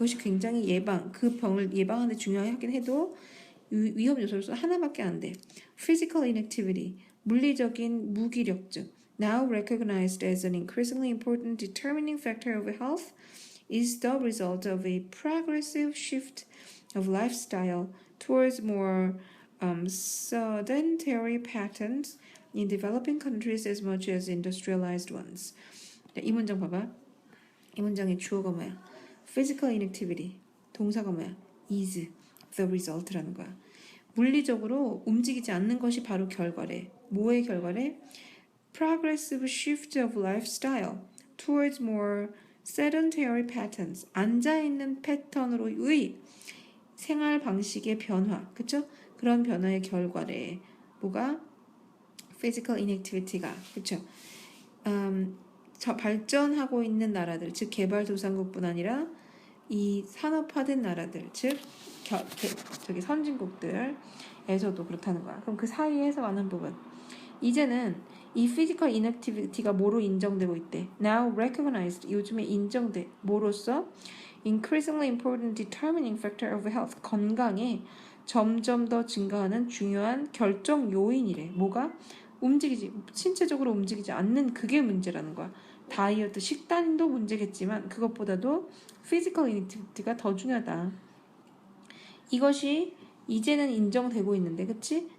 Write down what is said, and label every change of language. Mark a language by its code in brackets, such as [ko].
[ko] 그것이 굉장히 그 병을 예방하는 데 중요하긴 해도 위험 요소로서 하나밖에 안 돼. [en] Physical inactivity, [ko] 물리적인 무기력증, [en] now recognized as an increasingly important determining factor of health, is the result of a progressive shift of lifestyle towards more sedentary patterns in developing countries as much as industrialized ones. [ko] 이 문장 봐봐. 이 문장의 주어가 뭐야? [en] Physical inactivity. [ko] 동사가 뭐야? [en] is the result [ko] 라는 거야. 물리적으로 움직이지 않는 것이 바로 결과래. 뭐의 결과래? [en] Progressive shift of lifestyle towards more sedentary patterns. [ko] 앉아있는 패턴으로의 생활 방식의 변화. 그쵸? 그런 변화의 결과래. 뭐가? [en] Physical inactivity [ko] 가. 그쵸? 발전하고 있는 나라들, 즉 개발도상국뿐 아니라 이 산업화된 나라들, 즉 저기 선진국들에서도 그렇다는 거야. 그럼 그 사이에서 많은 부분. 이제는 이 [en] physical inactivity [ko] 가 뭐로 인정되고 있대? [en] Now recognized. [ko] 요즘에 인정돼. 뭐로써? [en] Increasingly important determining factor of health. [ko] 건강에 점점 더 증가하는 중요한 결정 요인이래. 뭐가? 신체적으로 움직이지 않는 그게 문제라는 거야. 다이어트, 식단도 문제겠지만 그것보다도 [en] physical inactivity [ko] 가 더 중요하다. 이것이 이제는 인정되고 있는데, 그치?